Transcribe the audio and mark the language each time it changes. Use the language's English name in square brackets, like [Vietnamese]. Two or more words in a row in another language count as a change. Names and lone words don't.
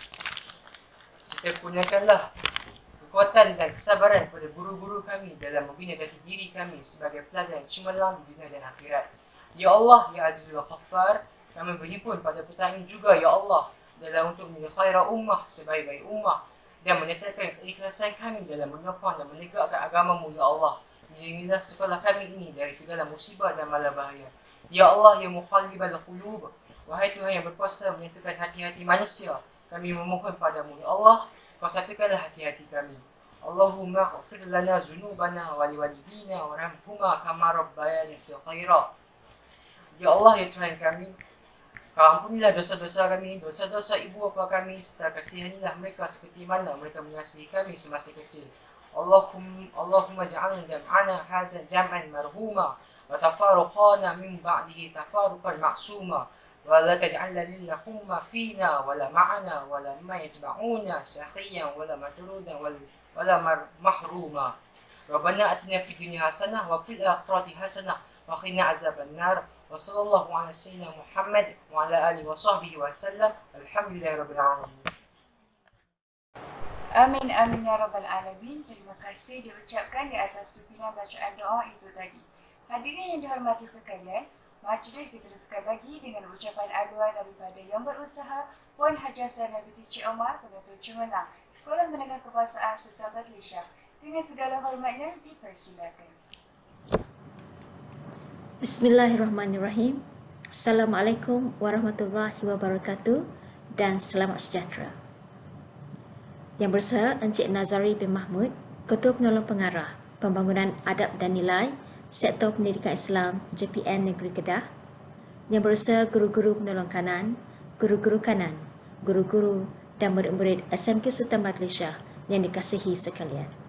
[Malay] Serta kurniakanlah kekuatan dan kesabaran kepada guru-guru kami dalam membina jati diri kami sebagai pelajar yang cemerlang di dunia dan akhirat. [Arabic] يا الله، يا عزيز الغفار, [Malay] kami berhimpun pada petang ini juga, [Arabic] يا الله, [Malay] dalam untuk menjadi [Arabic] خير أمة, [Malay] sebaik-baik ummah, dan menyatakan keikhlasan kami dalam menyokong dan menegakkan agama-Mu, [Arabic] يا الله. [Malay] Lindungilah sekolah kami ini dari segala musibah dan malapetaka. [Arabic] يا الله، يا مقلب القلوب, [Malay] wahai Tuhan yang berkuasa menyatukan hati-hati manusia, kami memohon padamu, [Arabic] يا الله, [Malay] Kau satukanlah hati-hati kami. [Arabic] اللهم اغفر لنا ذنوبنا ولوالدينا وارحمهما كما ربيانا صغيرا. يا الله, [Malay] ya Tuhan kami, Kau ampunilah dosa-dosa kami, dosa-dosa ibu bapa kami, serta kasihanilah mereka seperti mana mereka mengasihi kami semasa kecil. [Arabic] اللهم اجعل جمعنا هذا جمعا مرحوما وتفرقنا من بعده تفرقا معصوما. ولا تجعل لنا حمى فينا ولا معنا ولا ما يتبعونا شقيا ولا مطرودا ولا محروما. ربنا اتنا في الدنيا حسنه وفي الاخره حسنه وقنا عذاب النار. وصلى الله على سيدنا محمد وعلى اله وصحبه وسلم. الحمد لله رب العالمين. آمين، آمين يا رب العالمين. [Malay] Terima kasih diucapkan di atas pimpinan bacaan doa itu tadi. Hadirin yang dihormati sekalian, majlis diteruskan lagi dengan ucapan aduan daripada yang berusaha Puan Haji Sayang binti Cik Omar, pengetua Cemerlang, Sekolah Menengah Kebangsaan Sultan Malaysia. Dengan segala hormatnya, dipersilakan. [Arabic] Bismillahirrahmanirrahim. السلام عليكم ورحمة الله وبركاته [Malay] dan selamat sejahtera. Yang berusaha Encik Nazari bin Mahmud, Ketua Penolong Pengarah Pembangunan Adab dan Nilai Sektor Pendidikan Islam JPN Negeri Kedah. Yang berusaha guru-guru penolong kanan, guru-guru kanan, guru-guru dan murid-murid SMK Sultan Malaysia yang dikasihi sekalian.